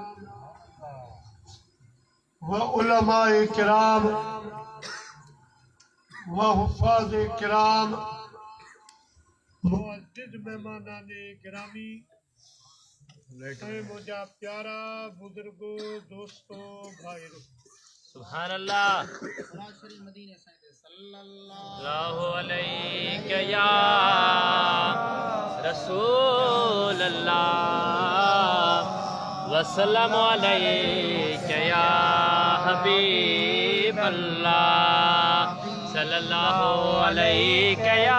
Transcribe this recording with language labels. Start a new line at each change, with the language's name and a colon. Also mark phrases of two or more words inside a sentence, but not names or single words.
Hindi: व उलमाए किराम व हुफ़ाज़ किराम मुअज़्ज़िज़ मेहमानाने गिरामी मुझा प्यारा बुजुर्गो दोस्तों भाइयों।
Arabic: سبحان الله. صلى الله عليه يا رسول الله وسلم عليه يا حبيب الله صلى الله عليه